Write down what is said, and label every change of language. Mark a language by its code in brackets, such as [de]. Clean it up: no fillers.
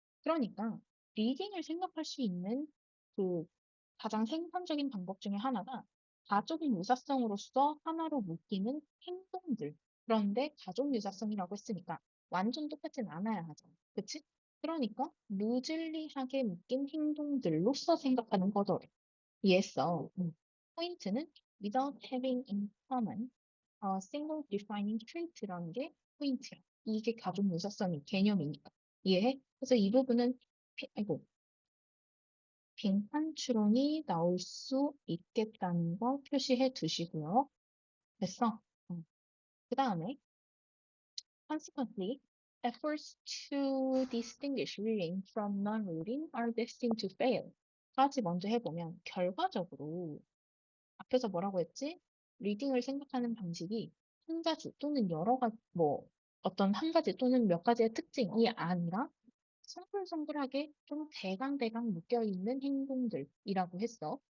[ko] 그러니까 리딩을 생각할 수 있는 그 가장 생산적인 방법 중에 하나가 가족 유사성으로서 하나로 묶이는 행동들. 그런데 가족 유사성이라고 했으니까 완전 똑같진 않아야 하잖아. 그치? 그러니까 루즐리하게 묶인 행동들로서 생각하는 거더래. 이해했어? 포인트는 [en] without having in common a single defining trait라는 게 포인트야. [ko] 이게 가족 유사성의 개념이니까. 이해해? 그래서 이 부분은 아이고, 빈칸 추론이 나올 수 있겠다는 거 표시해 두시고요. 됐어? 그 다음에 [en] consequently, efforts to distinguish reading from non-reading are destined to fail. [ko] 까지 먼저 해보면 결과적으로 앞에서 뭐라고 했지? 리딩을 생각하는 방식이 한 가지 또는 여러 가지, 뭐, 어떤 한 가지 또는 몇 가지의 특징이 아니라 성글성글하게 좀 대강대강 묶여있는 행동들이라고 했어.